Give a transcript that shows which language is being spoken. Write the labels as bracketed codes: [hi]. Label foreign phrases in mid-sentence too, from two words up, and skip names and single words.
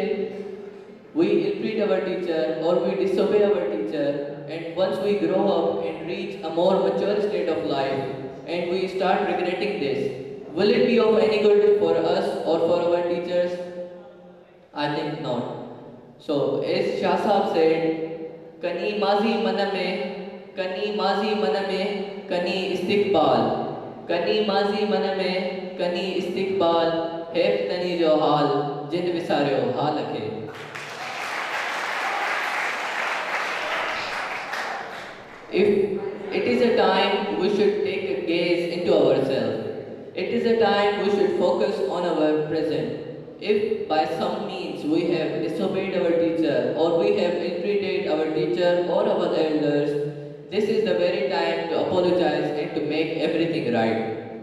[en] If today we ill-treat our teacher or we disobey our teacher, and once we grow up and reach a more mature state of life and we start regretting this, will it be of any good for us or for our teachers? I think not. So as Shah Sahab said, [sd] ڪني ماضي من ۾، ڪني استقبال، ڪني ماضي من ۾، ڪني استقبال، هيف تني جو حال، جن وساريو حال کي. [en] If it is a time we should take a gaze into ourselves. It is a time we should focus on our present. If by some means we have disobeyed our teacher or we have ill-treated our teacher or our elders, this is the very time to apologize and to make everything right.